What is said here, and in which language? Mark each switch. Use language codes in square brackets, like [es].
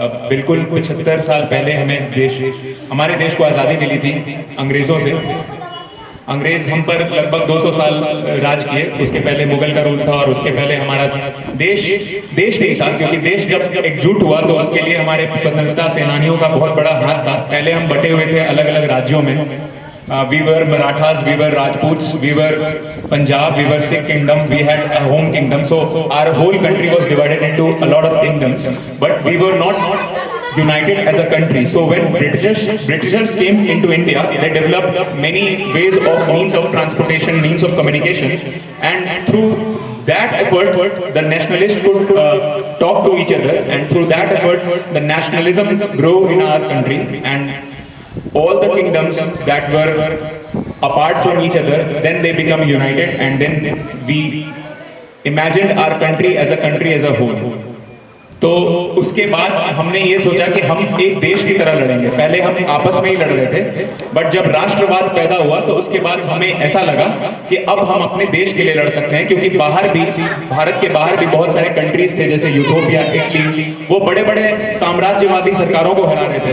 [hi] बिल्कुल 75 साल पहले हमारे देश को आज़ादी मिली थी अंग्रेज़ों से। अंग्रेज हम पर लगभग 200 साल राज किए। उसके पहले मुगल का रूल था और उसके पहले हमारा देश नहीं था, क्योंकि देश जब एकजुट हुआ तो उसके लिए हमारे स्वतंत्रता सेनानियों का बहुत बड़ा हाथ था। पहले हम बटे हुए थे अलग अलग राज्यों में। [en] We were Marathas, we were Rajputs, we were Punjab, we were Sikh kingdom, we had a home kingdom. So our whole country was divided into a lot of kingdoms, but we were not united as a country. So when Britishers came into India, they developed many ways of means of transportation, means of communication, and through that effort, the nationalists could talk to each other, and through that effort, the nationalism grew in our country, and all the kingdoms that were apart from each other, then they become united, and then we imagined our country as a whole. [hi] तो उसके बाद हमने ये सोचा कि हम एक देश की तरह लड़ेंगे। पहले हम आपस में ही लड़ रहे थे, बट जब राष्ट्रवाद पैदा हुआ तो उसके बाद हमें ऐसा लगा कि अब हम अपने देश के लिए लड़ सकते हैं, क्योंकि भारत के बाहर भी बहुत सारे कंट्रीज थे, जैसे यूरोपिया, इटली, वो बड़े बड़े साम्राज्यवादी सरकारों को हरा रहे थे।